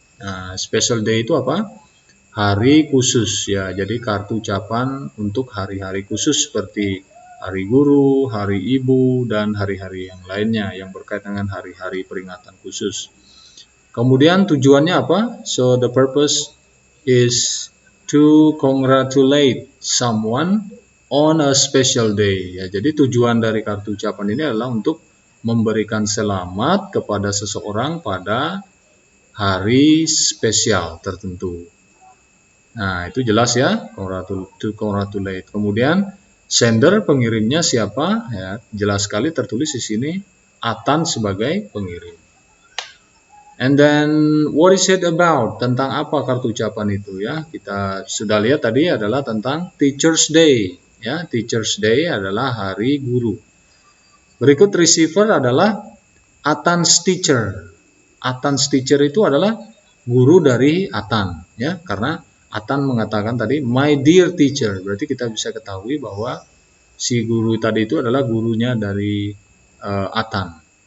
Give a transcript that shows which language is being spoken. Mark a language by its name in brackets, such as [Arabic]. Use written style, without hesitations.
[Indonesian] Nah, special day itu apa? Hari khusus ya, jadi kartu ucapan untuk hari-hari khusus seperti Hari Guru, Hari Ibu, dan hari-hari yang lainnya yang berkaitan dengan hari-hari peringatan khusus. Kemudian tujuannya apa? [English] So the purpose is to congratulate someone on a special day. [Indonesian] Ya, jadi tujuan dari kartu ucapan ini adalah untuk memberikan selamat kepada seseorang pada hari spesial tertentu. Nah, itu jelas ya, [English] to congratulate. [Indonesian] Kemudian sender, pengirimnya siapa? Ya, jelas sekali tertulis di sini Atan sebagai pengirim. [English] And then what is it about? [Indonesian] Tentang apa kartu ucapan itu ya? Kita sudah lihat tadi adalah tentang Teacher's Day. Ya, Teacher's Day adalah hari guru. Berikut receiver adalah Atan's teacher. Atan's teacher itu adalah guru dari Atan ya, karena Atan mengatakan tadi [English] my dear teacher, [Indonesian] berarti kita bisa ketahui bahwa si guru tadi itu adalah gurunya dari Atan.